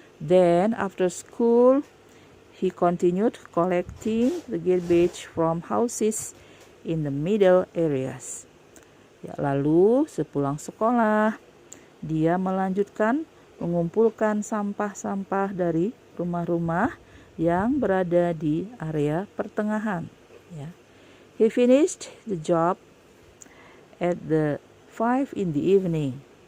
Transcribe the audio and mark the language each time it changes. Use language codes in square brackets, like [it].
[en] Then after school, he continued collecting the garbage from houses in the middle areas. [id] Ya, lalu sepulang sekolah, dia melanjutkan mengumpulkan sampah-sampah dari rumah-rumah yang berada di area pertengahan. Ya. [en] He finished the job at the 5 in the evening.